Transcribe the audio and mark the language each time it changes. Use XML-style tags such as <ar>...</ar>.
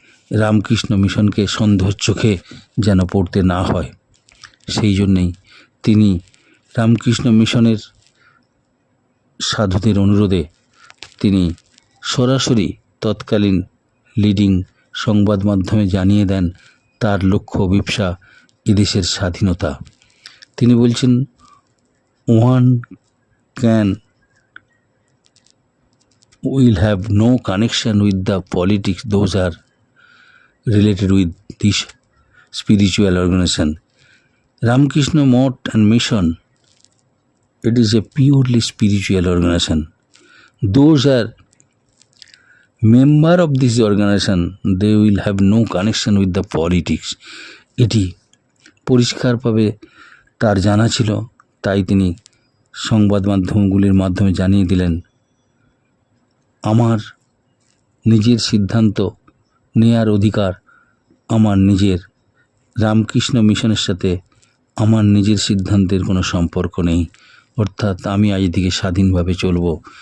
<bn>রামকৃষ্ণ মিশনকে সন্দেহের চোখে যেন পড়তে না হয়, সেই জন্যেই তিনি রামকৃষ্ণ মিশনের সাধুদের অনুরোধে তিনি সরাসরি তৎকালীন লিডিং সংবাদ মাধ্যমে জানিয়ে দেন তার লক্ষ্য অভিপ্সা এদেশের স্বাধীনতা। তিনি বলছেন,</bn> <en>One can will have no connection with the politics, those are related with this spiritual organization. Ramakrishna Mott and Mission, it is a purely spiritual organization. Those are member of this organization, they will have no connection with the politics.</en> <bn>এটি পরিষ্কারভাবে তার জানা ছিল, তাই তিনি সংবাদ মাধ্যমগুলির মাধ্যমে জানিয়ে দিলেন, আমার নিজের সিদ্ধান্ত নেয়ার অধিকার আমার নিজের, রামকৃষ্ণ মিশনের সাথে আমার নিজের সিদ্ধান্তের কোনো সম্পর্ক নেই, অর্থাৎ আমি আজ থেকে স্বাধীনভাবে চলব।</bn>